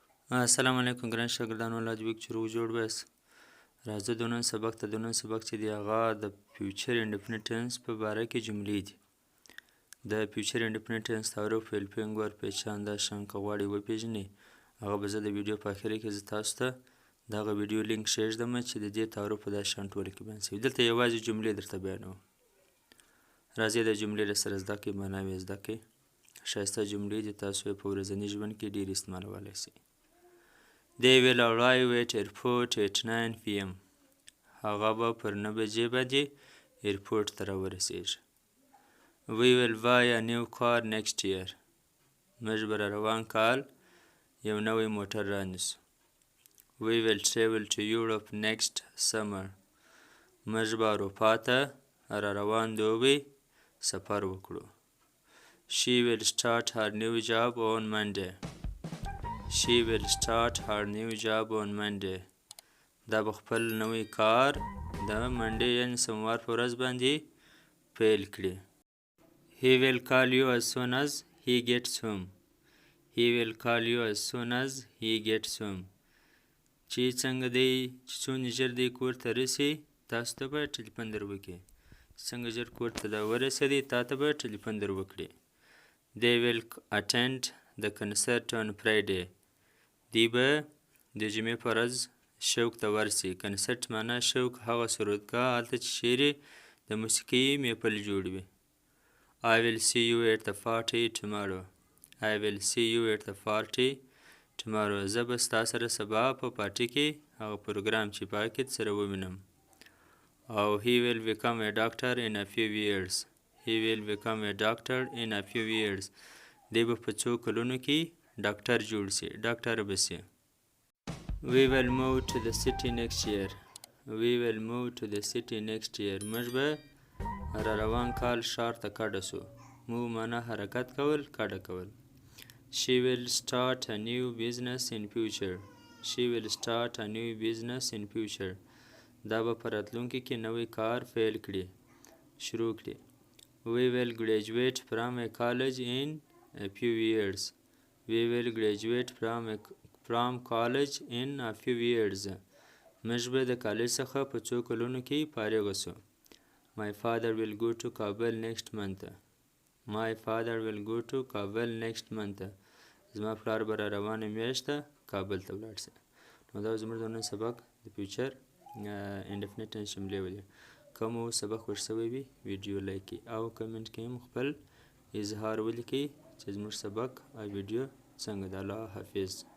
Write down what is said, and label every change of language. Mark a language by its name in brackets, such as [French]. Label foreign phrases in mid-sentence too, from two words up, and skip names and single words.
[Pashto] السلام علیکم ګران شاګردانو الله دې وکړي چې روغ جوړ بس راځه د نن سبق چې دی هغه د [English] future indefinite tense [Pashto] په باره کې جملې دي د [English] future indefinite tense [Pashto] تعارف [English] helping verb [Pashto] پیچان دا شان که غواړئ وپېژنئ هغه به زه د ویډیو په اخر کې زه تاسو ته دغه [English] video link [Pashto] ښیږدم چې د دې تعارف په دا شان ټوله کې بیان شوي دلته یوازې جملې درته بیانوم راځئ د جملې له سره زده کړئ معنا یې زده کړئ ښایسته جملې دي تاسو یې په ورځني ژوند کې ډېر استعمالولی شئ [English] They will arrive at airport at 9 p.m. [Pashto] هغه به پر 9 بجې باندې ایرپورټ ته راورسیږي [English] We will buy a new car next year. [Pashto] موږ به روان کال یو نوی موټر رانیسو [English] We will travel to Europe next summer. [Pashto] موږ به اروپا ته روان دوبی سفر وکړو [English] She will start her new job on Monday. She will start her new job on Monday. [Pashto] دا به خپل نوی کار د منډې یعنې سوموار په ورځ باندې پیل کړي [English] He will call you as soon as he gets home. He will call you as soon as he gets home. [Pashto] چې څنګه دی چې څونه ژر دی کور ته رسي تاسو ته به ټلیفون در وکړي څنګه ژر کور ته دا ورسېدی تا ته به ټلیفون در وکړي [English] They will attend the concert on Friday. [Pashto] دی به د جمعې په ورځ شوق ته ورسي کنسرت معنا شوق هغه سرودګاه هلته چې چیرې د موسیقۍ محفل جوړ وي [English] I will see you at the party tomorrow. I will see you at the party tomorrow. [Pashto] زه به ستا سره سبا په پارټي کې هغه پروګرام چې پاکې سره ووینم او [English] he will become a doctor in a few years. He will become a doctor in a few years. [Pashto] دی به په څو کلونو کې ډاکټر جوړ سي ډاکټر به سي [English] We will move to the city next year. We will move to the city next year. [Pashto] موږ به روان کال ښار ته کډه سو move معنا حرکت کول کډه کول [English] She will start a new business in future. She will start a new business in future. [Pashto] دا به په راتلونکي کې نوی کار پیل کړي شروع کړي [English] We will graduate from a college in a few years. We will graduate from college in a few years. [Pashto] موږ به د کالج څخه په څو کلونو کې فارغ شو [English] My father will go to Kabul next month. My father will go to Kabul next month. [Pashto] زما پلار به را روانه میاشت ته کابل ته ولاړ شي نو دا زموږ د نن سبق د [English] future indefinite tense [Pashto] جملې ولې که مو سبق خوښ شوی وي [English] video like [Pashto] کړئ او کمنټ کې هم خپل اظهار ولیکئ چې زموږ سبق او ویډیو څنګه ده الله حافظ